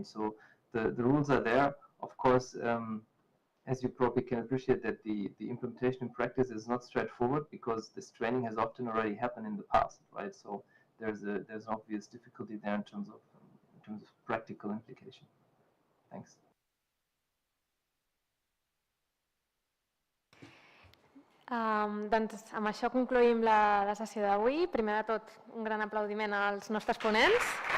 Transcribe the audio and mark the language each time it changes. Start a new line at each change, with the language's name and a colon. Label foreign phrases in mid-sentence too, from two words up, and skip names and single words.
English: So the rules are there. Of course, as you probably can appreciate, that the implementation in practice is not straightforward, because this training has often already happened in the past, right? So there's an obvious difficulty there in terms of practical implication. Thanks.
Catalan: Doncs amb això concluïm la sessió d'avui. Primer de tot, un gran aplaudiment als nostres ponents.